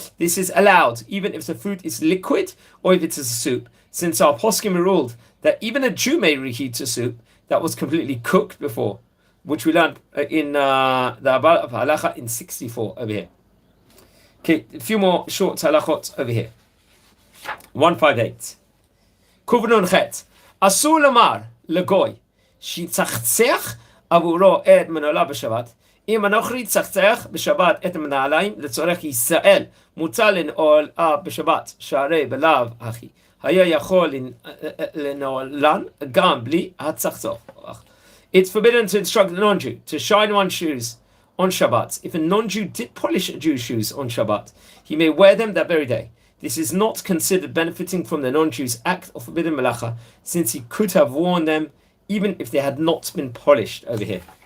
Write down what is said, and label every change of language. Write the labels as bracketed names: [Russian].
[English] This is allowed even if the food is liquid or if it is a soup, since our poskim ruled that even a Jew may reheat a soup that was completely cooked before, which we learned in the Halacha in 64 over here. Okay, a few more short halachot over here. 158. Kuf Nun Chet. [Hebrew] אסור לומר לגוי שיצחצח עבורו את מנעליו בשבת. אם הנוכרי יצחצח בשבת את המנעליים לצורך ישראל, מותר לנעול בשבת שהרי בלאו הכי היה יכול לנעולן גם בלי הצחצוח. [English] It's forbidden to instruct the non-Jew to shine one's shoes on Shabbat. If a non-Jew did polish a Jew's shoes on Shabbat, he may wear them that very day. this is not considered benefiting from the non-Jew's act of forbidden melacha, since he could have worn them even if they had not been polished over here.